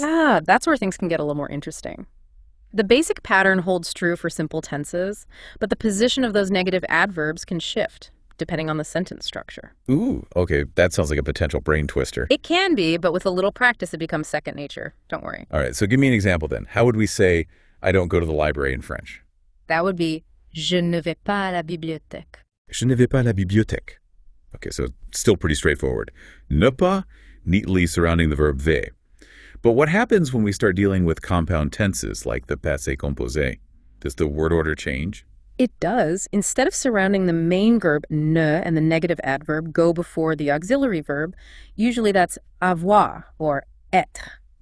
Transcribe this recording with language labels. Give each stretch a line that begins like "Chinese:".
English: That's where things can get a little more interesting. The basic pattern holds true for simple tenses, but the position of those negative adverbs can shift depending on the sentence structure. Ooh, okay, that sounds like a potential brain twister. It can be, but with a little practice, it becomes second nature. Don't worry. All right, so give me an example then. How would we say, I don't go to the library in French? That would be,
French: je ne vais pas à la bibliothèque. Je ne vais pas à la bibliothèque.
English: Okay, so still pretty straightforward. Ne pas, neatly surrounding the verb vais. But what happens when we start dealing with compound tenses like the passé composé? Does the word order change? It does. Instead of surrounding the main verb ne and the negative adverb go before the auxiliary verb, usually that's avoir or être.